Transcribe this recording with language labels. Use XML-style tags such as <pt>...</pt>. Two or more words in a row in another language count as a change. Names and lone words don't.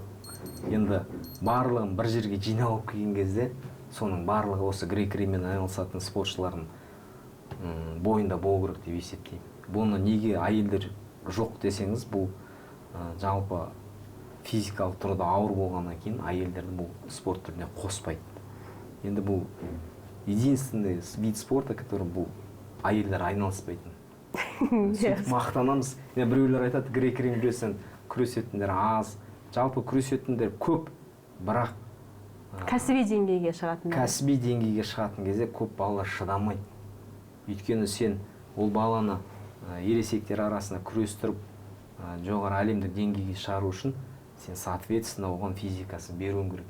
<kk>Енді барлығын бір жерге жиналып келген кезде, соның барлығы осы грек-риммен айналысатын спортшылардың бойында болу керек деп есептеймін. бұны неге әйелдер жоқ десеңіз, бұл жалпы физикалық тұрғыда ауыр болғаннан кейін әйелдерді бұл спорт түріне қоспайды. Енді бұл</kk> <ru>единственный вид спорта, который</ru> <kk>бұл әйелдер айналыспайтын. Сөйтіп мақтанамыз. Біреулер айтады, грек-рим күресетіндер аз, жалпы күресетіндер көп, бірақ кәсіби деңгейге шығатын кезде көп балалар шыдамайды. Өйткені сен ол баланы ересектер арасында күрестіріп, жоғары әлемдік деңгейге шығару үшін сен соответственно оған физикасын беруің керек.</kk>